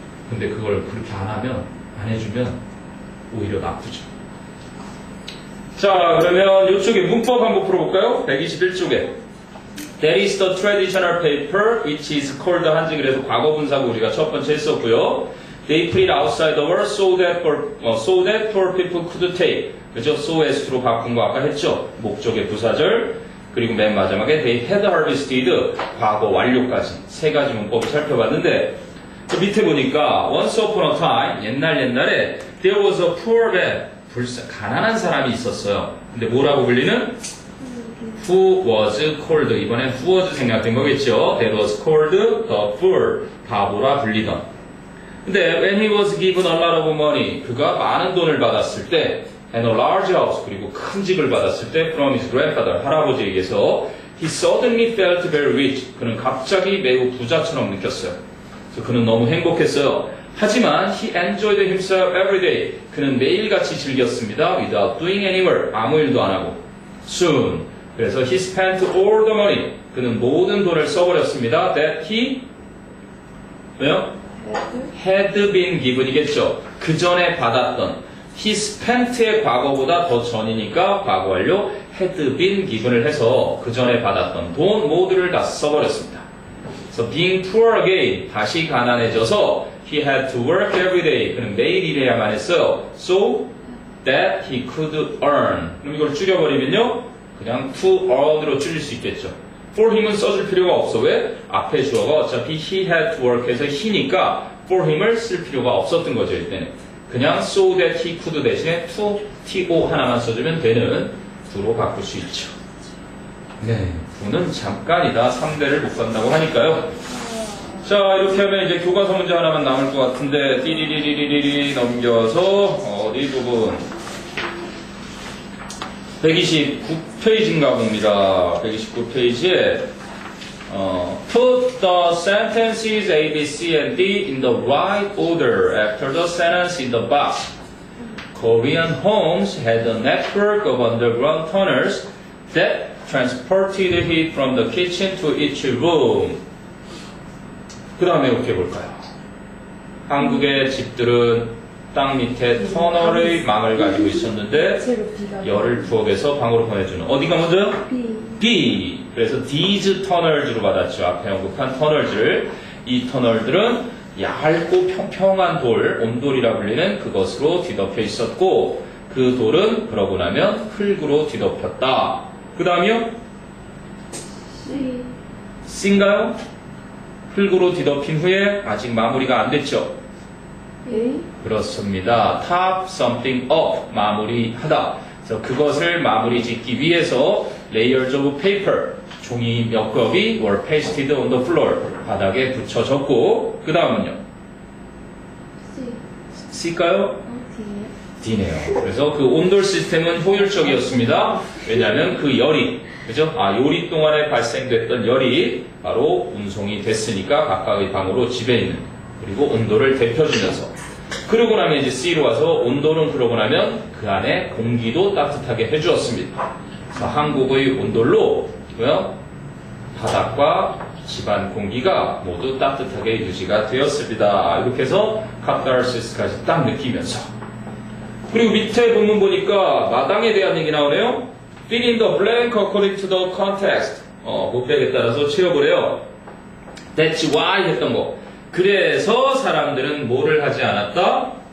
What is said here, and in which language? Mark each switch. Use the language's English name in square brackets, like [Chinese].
[Korean] 근데 그걸 그렇게 안 해주면 오히려 나쁘죠. 자, 그러면 이쪽에 문법 한번 풀어볼까요? 121쪽에 [English] That is the traditional paper which is called [Korean] 한지 그래서 과거 분사고 우리가 첫 번째 했었고요. [English] They put it outside the world so that poor people could take. [Korean] 그죠? so as로 바꾼 거 아까 했죠? 목적의 부사절. 그리고 맨 마지막에 [English] they had harvested [Korean] 과거 완료까지 세 가지 문법을 살펴봤는데 그 밑에 보니까 [English] once upon a time [Korean] 옛날에 [English] there was a poor man [Korean] 가난한 사람이 있었어요. 근데 뭐라고 불리는? [English] Who was called [Korean] 이번엔 [English] who was [Korean] 생략된 거겠죠. [English] That was called the fool [Korean] 바보라 불리던. [English] 근데 when he was given a lot of money [Korean] 그가 많은 돈을 받았을 때 [English] and a large house [Korean] 그리고 큰 집을 받았을 때 [English] from his grandfather [Korean] 할아버지에게서 [English] he suddenly felt very rich [Korean] 그는 갑자기 매우 부자처럼 느꼈어요. 그래서 그는 너무 행복했어요. 하지만 [English] he enjoyed himself every day [Korean] 그는 매일같이 즐겼습니다. [English] without doing any work [Korean] 아무 일도 안 하고 [English] soon [Korean] 그래서 [English] he spent all the money [Korean] 그는 모든 돈을 써버렸습니다. [English] that he [Korean] 왜요? [English] had been given이겠죠. [Korean] 그 전에 받았던 he spent의 과거보다 더 전이니까 과거 완료 [English] had been given [Korean] 을 해서 그 전에 받았던 돈 모두를 다 써버렸습니다. [English] So being poor again, [Korean] 다시 가난해져서 [English] he had to work every day. [Korean] 그는 매일 일해야만 했어요. [English] So that he could earn. [Korean] 그럼 이걸 줄여버리면요. 그냥 [English] to earn [Korean] 으로 줄일 수 있겠죠. [English] for him [Korean] 은 써줄 필요가 없어. 왜? 앞에 주어가 어차피 [English] he had to work [Korean] 해서 he니까 for him을 쓸 필요가 없었던 거죠. 이때는. 그냥 [English] so that he could [Korean] 대신에 to, to 하나만 써주면 되는 do로 바꿀 수 있죠. 네, do는 잠깐이다. 3대를 못 간다고 하니까요. 자, 이렇게 하면 이제 교과서 문제 하나만 남을 것 같은데 띠리리리리리 넘겨서 어디 부분 129페이지인가 봅니다. [English] 129페이지에 Put the sentences A, B, C, and D in the right order after the sentence in the box. Korean homes had a network of underground tunnels that transported heat from the kitchen to each room. [Korean] 그 다음에 이렇게 볼까요? 한국의 집들은 땅 밑에 터널의 망을 가지고 있었는데 열을 부엌에서 방으로 보내주는 어디가 먼저요? B. 그래서 [English] these tunnels [Korean] 로 받았죠. 앞에 언급한 터널들. 이 터널들은 얇고 평평한 돌, 온돌이라 불리는 그것으로 뒤덮여 있었고 그 돌은 그러고 나면 흙으로 뒤덮였다. 그 다음이요? C인가요? 흙으로 뒤덮인 후에 아직 마무리가 안 됐죠? 그렇습니다. [English] top something up, [Korean] 마무리하다. 그래서 그것을 마무리 짓기 위해서 [English] layers of paper, [Korean] 종이 몇 겹이 [English] were pasted on the floor, [Korean] 바닥에 붙여졌고 그 다음은요? C일까요? D네요. 그래서 그 온돌 시스템은 효율적이었습니다. 왜냐하면 그 열이, 그죠? 요리 동안에 발생됐던 열이 바로 운송이 됐으니까 각각의 방으로 집에 있는 그리고 온도를 데펴주면서 그러고 나면 이제 C로 와서 온돌은 그러고 나면 그 안에 공기도 따뜻하게 해주었습니다. 그래서 한국의 온돌로 뭐요? 바닥과 집안 공기가 모두 따뜻하게 유지가 되었습니다. 이렇게 해서 카타르시스까지 딱 느끼면서 그리고 밑에 본문 보니까 마당에 대한 얘기 나오네요. [English] Fill in the blank according to the context. [Korean] 목표에 따라서 채워보래요. [English] That's why [Korean] 했던 거. 그래서 사람들은 뭐를 하지 않았다?